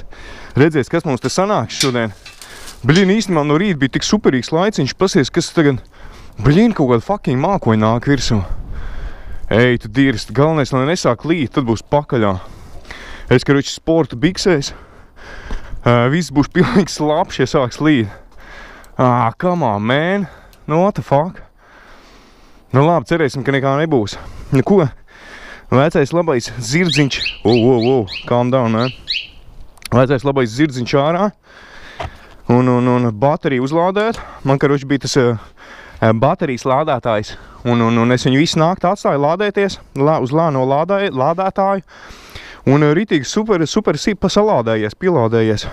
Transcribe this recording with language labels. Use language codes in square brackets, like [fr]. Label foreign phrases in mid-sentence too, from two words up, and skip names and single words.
[lv] Redzēs, kas mums te sanāks šodien. Bļin, īstenībā no rīta bija tik superīgs laiciņš, pasies, kas tagad, bļin, kaut kāda fucking mākoņa nāk virsū. Ej, tu dirst, galvenais, lai nesāk līt, tad būs pakaļā. Es, karoči, sporta biksēs, viss būs pilnīgi slapš, ja sāks līt. [en] Come on, man, no what the fuck? [lv] Nu labi, cerēsim, ka nekā nebūs. Nu ko? Vecais labais zirdziņš, [en] calm down, man. [lv] Vecais labais zirdziņš ārā un bateriju uzlādēt. Man, karoči, bija tas baterijas lādētājs un es viņu visu naktī atstāju lādēties uz no lādētāju un ritīgi super pasalādējies, pielādējies.